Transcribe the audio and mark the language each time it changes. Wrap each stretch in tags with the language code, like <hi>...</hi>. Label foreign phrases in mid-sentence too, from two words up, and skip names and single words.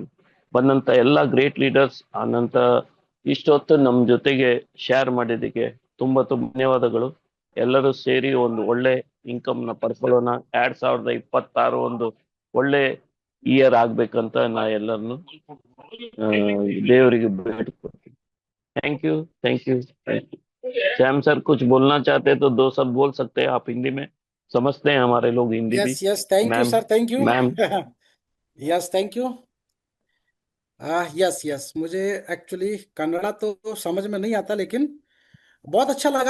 <kn>ಬಂದಂತ ಎಲ್ಲ</kn> <en>great leaders,</en> <kn>ಆನಂತ ಇಷ್ಟೊತ್ತು ನಮ್ಮ ಜೊತೆಗೆ ಶೇರ್ ಮಾಡಿದ್ದಕ್ಕೆ ತುಂಬಾ ಧನ್ಯವಾದಗಳು. ಎಲ್ಲರೂ ಸೇರಿ ಒಂದು ಒಳ್ಳೆ ಇನ್ಕಮ್ ನ ಪಡ್ಕೊಳ್ಳೋಣ. 2026 ಒಂದು ಒಳ್ಳೆ ಇಯರ್ ಆಗ್ಬೇಕಂತ ನಾ ಎಲ್ಲರನ್ನು ದೇವರಿಗೆ ಬೇಡ್ಕೊಡ್ತೀನಿ.</kn> <en>Thank you.</en> <hi>श्याम सर कुछ बोलना चाहते तो 2 शब्द बोल सकते हैं आप हिंदी में? समझते हैं हमारे लोग हिंदी भी.</hi> <en>Yes thank you मैम, Sir, thank you मैम. Yes thank you.</en> <hi>यस मुझे एक्चुअली कन्नड़ा तो समझ में नहीं आता, लेकिन बहुत अच्छा लगा।</hi>